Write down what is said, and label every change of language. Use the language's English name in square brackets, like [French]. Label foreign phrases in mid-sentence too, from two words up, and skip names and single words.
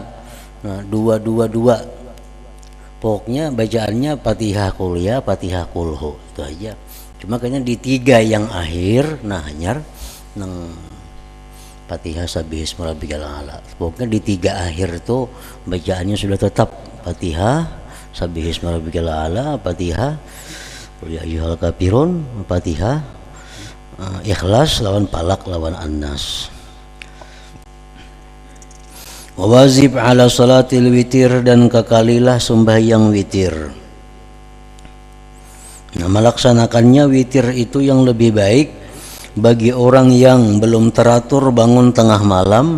[Banjar] Nah, 2 pokoknya bacaannya Fatihah Qul ya, Fatihah Qul hu, itu aja. Cuma kayaknya di 3 yang akhir nah hanyar nang Fatihah Sabbihisma rabbikal a'la. Pokoknya di 3 akhir tuh bacaannya sudah tetap Fatihah Sabbihisma rabbikal a'la, Fatihah Qul ya ayyuhal kafirun, Fatihah Ikhlas lawan Falaq lawan An-Nas. Wajib [Arabic] على صلاة الوتر, [Banjar] dan kekalilah sembahyang witir. Nah, melaksanakannya witir itu yang lebih baik bagi orang yang belum teratur bangun tengah malam.